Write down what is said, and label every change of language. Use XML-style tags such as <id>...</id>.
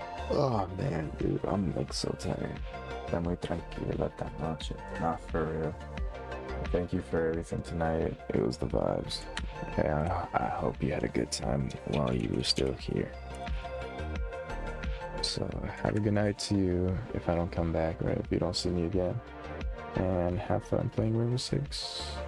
<en>Oh man, dude, I'm like so tired.</en> <es>Está muy tranquila esta noche.</es> <en>Not for real. Thank you for everything tonight. It was the vibes. And I hope you had a good time while you were still here. So have a good night to you if I don't come back, right? If you don't see me again. And have fun playing Rainbow Six.</en>